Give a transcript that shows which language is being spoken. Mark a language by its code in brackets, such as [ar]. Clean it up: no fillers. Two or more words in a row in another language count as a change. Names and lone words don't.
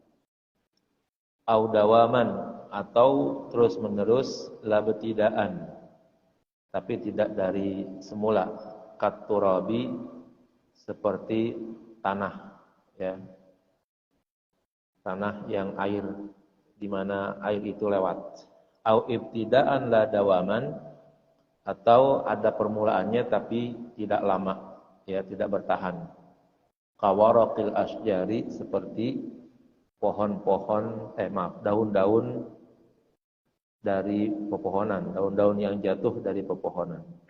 [ar] أو دواماً [id] atau terus menerus [ar] لا ابتداءً [id] tapi tidak dari semula, [ar] كالتراب [id] seperti tanah, ya, tanah yang air, di mana air itu lewat. [ar] أو ابتداءً لا دواماً, [id] atau ada permulaannya tapi tidak lama, ya, tidak bertahan. [ar] كورق الأشجار [id] seperti pohon-pohon, daun-daun dari pepohonan, daun-daun yang jatuh dari pepohonan.